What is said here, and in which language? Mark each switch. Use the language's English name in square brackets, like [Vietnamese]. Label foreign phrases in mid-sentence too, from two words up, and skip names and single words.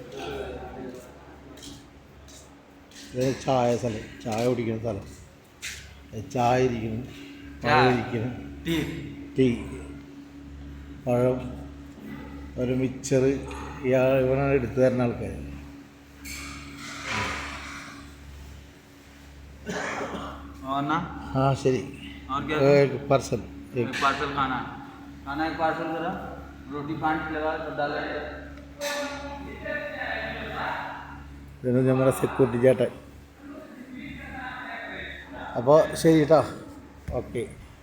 [Malayalam] ഇത് ചായ സ്ഥലം, ചായ കുടിക്കുന്ന സ്ഥലം. ചായ ഇരിക്കുന്നു, പഴം ഇരിക്കുന്നു, ടീ, പഴം, ഒരു മിക്സർ. ഇവനാണ് എടുത്തു തരുന്ന ആൾക്കാർ. [Hindi] हाँ शरी एक पार्सल खाना एक पार्सल करा रोटी 5 लगा डाल. [Malayalam] ഇതാണ് നമ്മുടെ സെക്യൂരിറ്റി ചേട്ടൻ. അപ്പോൾ ശരി കേട്ടോ, ഓക്കെ.